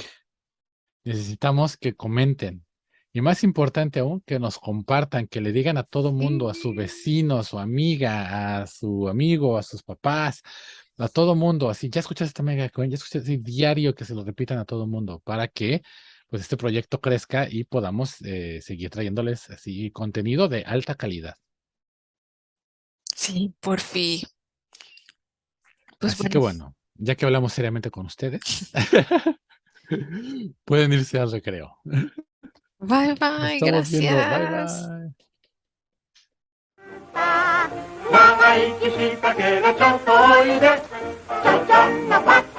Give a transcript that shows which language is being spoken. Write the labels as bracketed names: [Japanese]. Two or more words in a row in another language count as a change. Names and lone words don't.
[Spanish] Necesitamos que comenten. Y más importante aún, que nos compartan, que le digan a todo mundo, a su vecino, a su amiga, a su amigo, a sus papás, a todo mundo, así, ya escuchaste esta mega coin, ya escuchaste así, diario que se lo repitan a todo mundo, para que pues este proyecto crezca y podamos seguir trayéndoles así contenido de alta calidad. Sí, por fin. Pues Así que bueno, bueno, ya que hablamos seriamente con ustedes, pueden irse al recreo. bye Nos bye, estamos viendo. Bye gracias. bye. [Japanese] 長生きしたけどちょっとおいでちょちょんのパ